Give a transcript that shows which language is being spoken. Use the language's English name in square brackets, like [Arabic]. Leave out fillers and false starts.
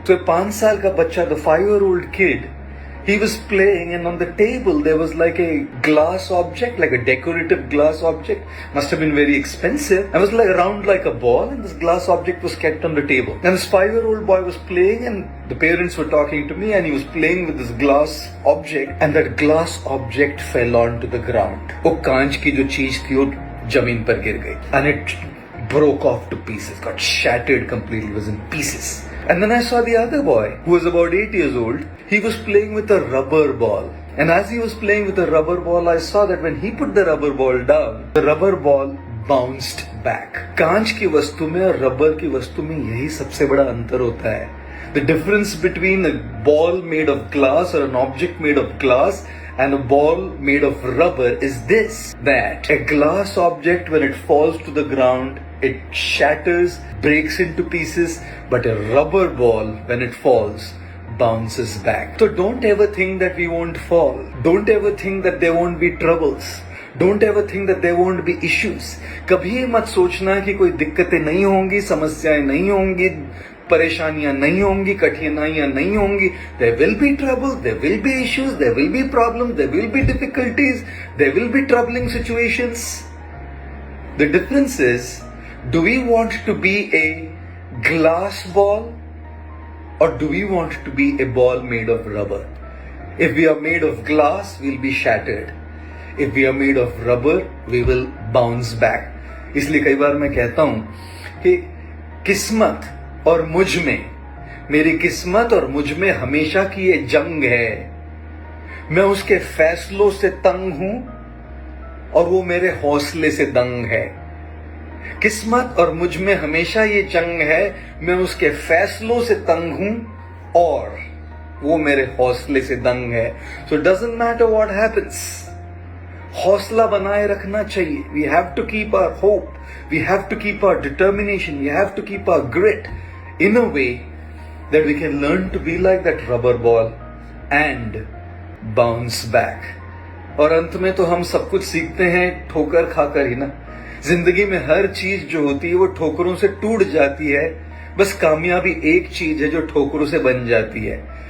[English] So a [Hindi] 5 saal ka bacha, [English] the 5-year-old kid, he was playing and on the table there was like a glass object, like a decorative glass object. Must have been very expensive. It was like round like a ball and this glass object was kept on the table. And this 5-year-old boy was playing and the parents were talking to me and he was playing with this glass object and that glass object fell onto the ground. [Hindi] वो कांच की जो चीज थी वो जमीन पर गिर गई. [English] And it broke off to pieces, got shattered completely, was in pieces. And then I saw the other boy, who was about 8 years old. He was playing with a rubber ball. And as he was playing with a rubber ball, I saw that when he put the rubber ball down, the rubber ball bounced back. [Hindi] कांच की वस्तु में और rubber की वस्तु में यही सबसे बड़ा अंतर होता है. [English] The difference between a ball made of glass or an object made of glass and a ball made of rubber is this, that a glass object, when it falls to the ground, it shatters, breaks into pieces, but a rubber ball, when it falls, bounces back. So don't ever think that we won't fall. Don't ever think that there won't be troubles. Don't ever think that there won't be issues. [Hindi] कभी मत सोचना कि कोई दिक्कतें नहीं होंगी, समस्याएं नहीं होंगी, परेशानियां नहीं होंगी, कठिनाइयां नहीं होंगी. [English] There will be trouble, there will be issues, there will be problems, there will be difficulties, there will be troubling situations. The difference is, do we want to be a glass ball or do we want to be a ball made of rubber? If we are made of glass, we'll be shattered. If we are made of rubber, we will bounce back. [Hindi] इसलिए कई बार मैं कहता हूं कि किस्मत और मुझ में, मेरी किस्मत और मुझ में हमेशा की ये जंग है. मैं उसके फैसलों से तंग हूं और वो मेरे हौसले से दंग है. किस्मत और मुझ में हमेशा ये जंग है. मैं उसके फैसलों से तंग हूं और वो मेरे हौसले से दंग है. [English] So it doesn't matter what happens. [Hindi] हौसला बनाए रखना चाहिए. [English] We have to keep our hope. We have to keep our determination. We have to keep our grit in a way that we can learn to be like that rubber ball and bounce back. [Hindi] और अंत में तो हम सब कुछ सीखते हैं ठोकर खाकर ही ना. जिंदगी में हर चीज जो होती है वो ठोकरों से टूट जाती है. बस कामयाबी एक चीज है जो ठोकरों से बन जाती है.